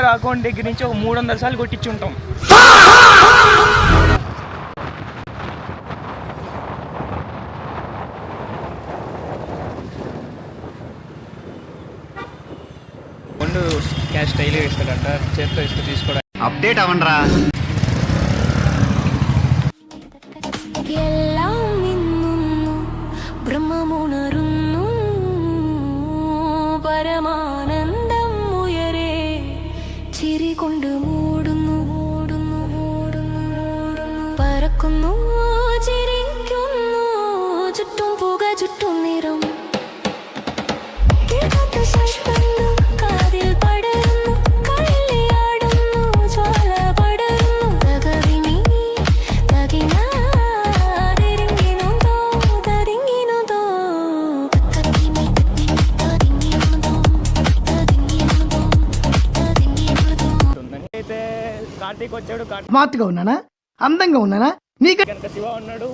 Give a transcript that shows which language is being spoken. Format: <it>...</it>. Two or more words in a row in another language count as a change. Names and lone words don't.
<te>అకౌంట్ దగ్గర నుంచి ఒక 300 సార్లు కొట్టించి ఉంటాం. ముందు క్యాష్ డైలీ ఇస్తాడంట, చేతితో ఇస్తూ తీసుకోవడం. అప్డేట్ అవ్వండిరా.</te> <ml>എല്ലാം നിന്നു ബ്രഹ്മമുണരുന്നു പരമാനന്ദം ഉയരെ ചിരി കൊണ്ട് മൂടുന്നു മൂടുന്നു മൂടുന്നു മൂടുന്നു പറക്കുന്നു ചിരിക്കുന്നു ചുറ്റും പുക ചുറ്റും നിറം കേൾക്കാത്ത ശബ്ദങ്ങൾ കാതിൽ പടരുന്നു കള്ളിയാടുന്നു ജ്വാല പടരുന്നു തകവിനി തകിനാ</ml> <te>కార్తీక్ వచ్చాడు. స్మార్ట్గా ఉన్నానా, అందంగా ఉన్నానా? నీకు కనుక శివ ఉన్నాడు.</te>